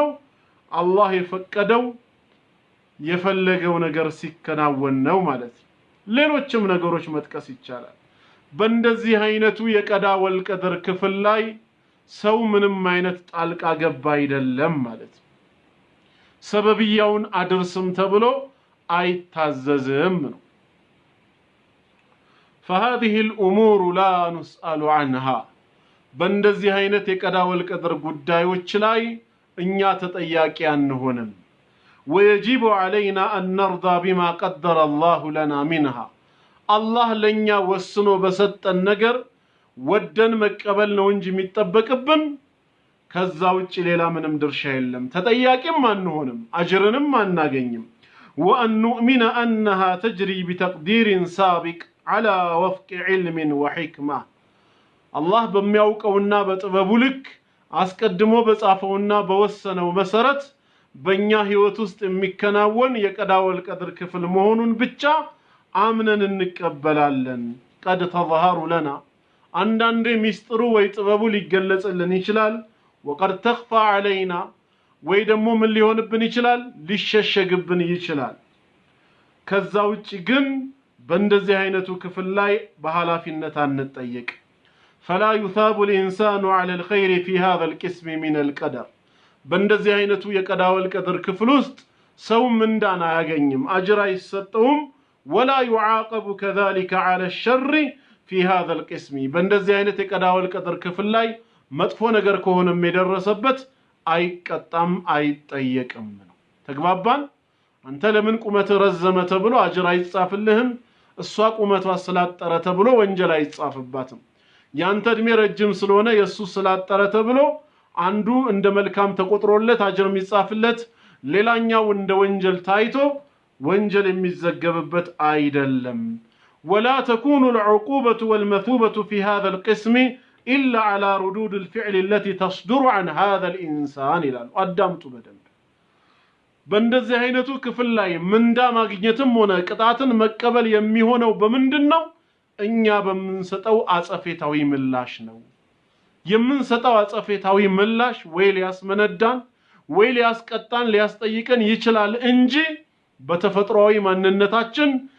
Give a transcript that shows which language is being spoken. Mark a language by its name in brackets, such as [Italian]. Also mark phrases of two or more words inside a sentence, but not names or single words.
[Amharic] አላህ የፈቀደው የፈለገው ነገር ሲከናወን ነው ማለት። ሌሎችም ነገሮች መጥቀስ ይቻላል። በእንደዚህ አይነቱ የቀዳ ወልቀድር ክፍል ላይ ሰው ምንም አይነት ጣልቃ ገባ አይደለም ማለት። ሰበብያውን አድርስም ተብሎ አይታዘዝም ነው። [Arabic] فهذه الأمور لا نسأل عنها [Amharic] በእንደዚህ አይነት የቀዳ ወልቀድር ጉዳዮች ላይ እኛ ተጠያቂ አንሆንም። [Arabic] ويجب علينا أن نرضى بما قدر الله لنا منها [Amharic] الله ለኛ ወስኖ በሰጠን ነገር ወደን መቀበል ነው እንጂ የሚጠበቅብን ከዛ ውጪ ሌላ ምንም ድርሻ የለም። ተጠያቂም አንሆንም አጅርንም አናገኝም። [Arabic] وأن نؤمن أنها تجري بتقدير سابق على وفق علم وحكمة الله [Amharic] በሚያውቀውና በጥበቡ ልክ አስቀድሞ በጻፈውና በወሰነው መሰረት በእኛ ህይወት ውስጥ የሚከናወን የቀዳ ወልቀድር ክፍል መሆኑን ብቻ አምነን እንቀበላለን። [Arabic] قد تظهر لنا [Amharic] አንዳንዴ ሚስጥሩ ወይ ጥበቡ ሊገለጽልን ይችላል። [Arabic] وقد تخفى علينا [Amharic] ወይ ደግሞ ምን ሊሆንብን ይችላል? ሊሸሸግብን ይችላል። ከዛ ውጪ ግን በእንደዚህ አይነቱ ክፍል ላይ በኃላፊነት አንጠየቅ። [Arabic] فلا يثاب الإنسان على الخير في هذا القسم من القدر [Amharic] በእንደዚህ አይነቱ የቀዳ ወልቀድር ክፍል ውስጥ ሰው ምንዳን አያገኝም አጅር አይሰጠውም። [Arabic] ولا يعاقب كذلك على الشر في هذا القسم [Amharic] በእንደዚህ አይነት የቀዳ ወልቀድር ክፍል ላይ መጥፎ ነገር ከሆነም የደረሰበት አይቀጣም አይጠየቅም ነው። ተግባባን? አንተ ለምን ቁመት ረዘመ ተብሎ አጅር አይጻፍልህም። እሷ ቁመቷ ስላጠረ ተብሎ ወንጀል አይጻፍባትም። ያንተ እድሜ ረጅም ስለሆነ የሱ ስላጠረ ተብሎ አንዱ እንደ መልካም ተቆጥሮለት አጅር የሚጻፍለት ሌላኛው እንደ ወንጀል ታይቶ ወንጀል የሚዘገብበት አይደለም። [Arabic] ولا تكون العقوبة والمثوبة في هذا القسم إلا على ردود الفعل التي تصدر عن هذا الإنسان [Amharic] ይላል። አዳምጡ በደንብ። በእንደዚህ አይነቱ ክፍል ላይ ምንዳ ማግኘትም ሆነ ቅጣትን መቀበል የሚሆነው በምንድነው? እኛ በምንሰጠው አጸፌታዊ ምላሽ ነው። የምንሰጠው አጸፌታዊ ምላሽ ወይ ሊያስመነዳን ወይ ሊያስቀጣን ሊያስጠይቀን ይችላል እንጂ በተፈጥሯዊ ማንነታችን